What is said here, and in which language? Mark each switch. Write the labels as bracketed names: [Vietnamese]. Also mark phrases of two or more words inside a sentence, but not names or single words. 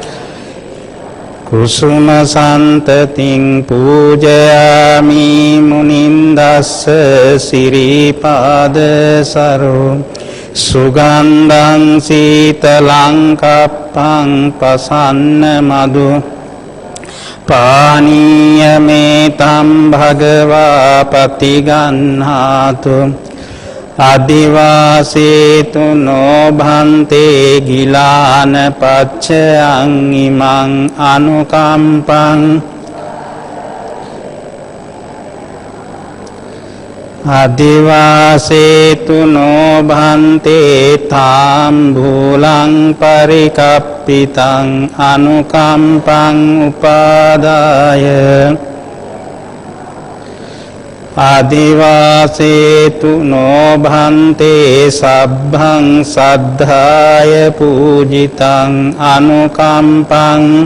[Pali] කුසුම සන්තතින් පූජයාමි මුනින්දස්ස සිරිපාද සරෝ සුගන්ධං සීතලං කප්පං පසන්න මදු පානීයමේතම් භගවා පතිගන්හාතු අදිවාසේතු නොභන්තේ ගිලාන පච්චයං ඉමං අනුකම්පං අදිවාසේතු නොභන්තේ තාම්බූලං පරිකප්පිතං අනුකම්පං උපාදාය ආදිවාසේතු නොභන්තේ සබ්බං සද්ධාය පූජිතං අනුකම්පං